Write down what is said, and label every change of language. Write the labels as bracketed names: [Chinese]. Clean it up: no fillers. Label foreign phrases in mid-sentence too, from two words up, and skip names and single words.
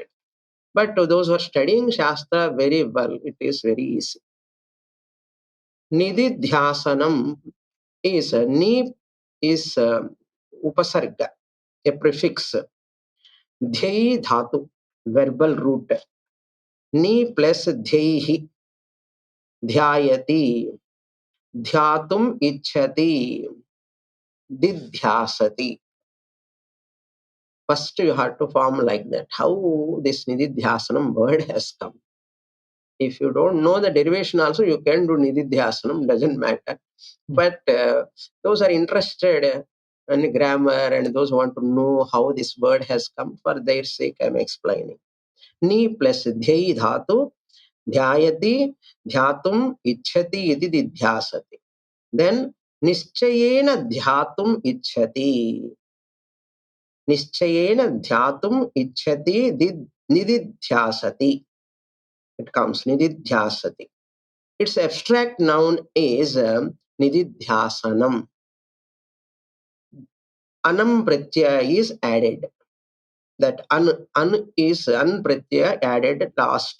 [English] But to those who are studying Shastra very well, it is very easy. Nididhyasanam is ni is upasarga, a prefix. [Sanskrit] ध्यायि धातु, [English] verbal root. [Sanskrit] नि plus ध्यायि, ध्यायति, ध्यातुम् इच्छति, दिध्यासति. [English] First, you have to form like that. How this Nididhyasanam word has come. If you don't know the derivation also, you can do Nididhyasanam, doesn't matter. But those are interested in grammar and those who want to know how this word has come, for their sake I am explaining. [Sanskrit] नि plus ध्यायि धातु, ध्यायति, ध्यातुम्, इच्छति, इति दिध्यासति. Then निश्चयेन ध्यातुम् इच्छति. निश्चयेन ध्यातुम् इच्छति निदिध्यासति. [English] It comes nididhyasati. Its abstract noun is nididhyasanam. [Sanskrit] अनम् प्रत्यय [English] is added. That an is [Sanskrit] अन् प्रत्यय [English] added last.